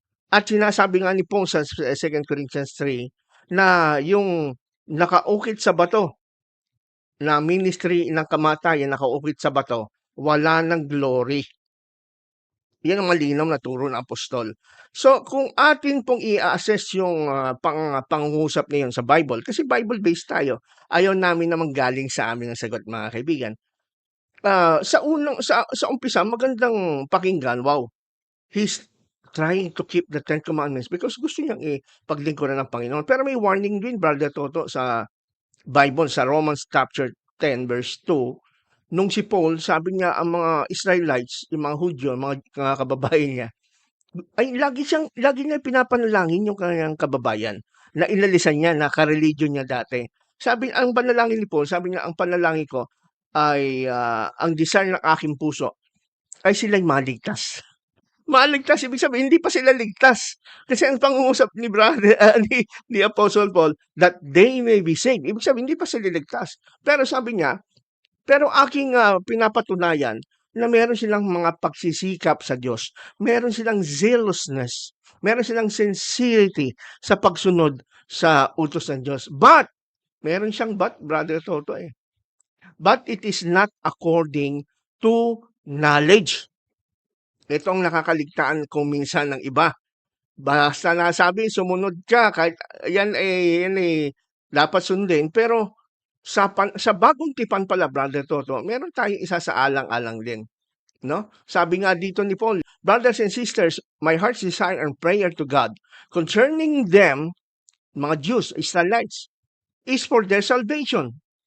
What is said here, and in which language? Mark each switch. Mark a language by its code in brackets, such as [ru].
[tl] At sinasabi nga ni Paul sa 2 Corinthians 3 na yung nakaukit sa bato na ministry ng kamatayan, nakaukit sa bato, wala ng glory. Yan ang malinaw na turo ng apostol. So kung atin pong i-assess yung pangungusap ngayon sa Bible, kasi Bible-based tayo, ayaw namin naman galing sa amin ang sagot, mga kaibigan. Sa umpisa magandang pakinggan, wow, [en] he's trying to keep the Ten Commandments because [tl] gusto niyang ipaglingkuran ng Panginoon. Pero may warning din, Brother Toto, sa Bible, sa Romans chapter 10 verse 2, nung si Paul, sabi niya ang mga Israelites, yung mga Hudyo, mga kababayan niya, ay lagi niya pinapanalangin yung kanyang kababayan na inalisan niya, na ka-religion niya dati. Sabi, ang panalangin ni Paul, sabi niya, ang panalangin ko ay ang desire ng aking puso ay sila'y maligtas. Maligtas, ibig sabihin, hindi pa sila ligtas. Kasi ang pangungusap ni brother, ni Apostle Paul, [en] that they may be saved. [tl] Ibig sabihin, hindi pa sila ligtas. Pero sabi niya, pero aking pinapatunayan na meron silang mga pagsisikap sa Diyos. Meron silang zealousness. Meron silang sincerity sa pagsunod sa utos ng Diyos. But, meron siyang but, Brother Toto eh. [en] But it is not according to knowledge. [tl] Ito ang nakakaligtaan kung minsan ng iba. Basta nasabi, sumunod ka, kahit yan dapat sundin. Pero sa bagong tipan pala, Brother Toto, meron tayong isa sa alang-alang din. No? Sabi nga dito ni Paul, [en] brothers and sisters, my heart's desire and prayer to God concerning them, mga Jews, Israelites, is for their salvation.